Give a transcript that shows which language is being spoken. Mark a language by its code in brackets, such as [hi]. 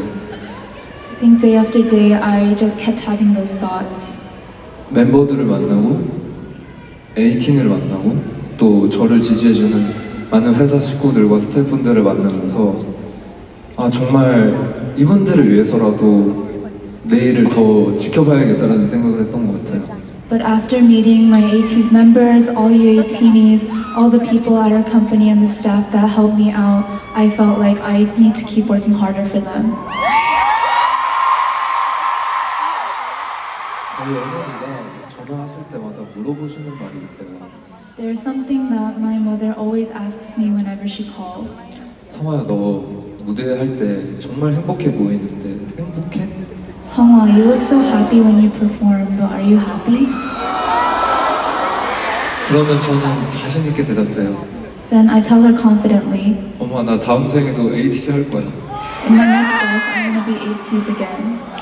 [en] I think day after day, I just kept having those thoughts. [ko] 멤버들을 만나고 에이틴을 만나고 또 저를 지지해주는 많은 회사 식구들과 스태프분들을 만나면서 정말 이분들을 위해서라도 내일을 더 지켜봐야겠다라는 생각을 했던 것 같아요. [en] But after meeting my ATEEZ members, all you ATEENies, all the people at our company and the staff that helped me out, I felt like I need to keep working harder for them. [ko] 저희 어머니가 전화하실 때마다 물어보시는 말이 있어요. [en] There's something that my mother always asks me whenever she calls. [ko] 성화야, 너 무대 할 때 정말 행복해 보이는데 행복해? [en] Songhwa, you look so happy when you perform, but are you happy? [ko] 그러면 저는 자신 있게 대답해요. [en] Then I tell her confidently, [ko] 엄마, 나 다음 생에도 ATC 할 거야. [en] in my next life, I'm gonna be ATEEZ again.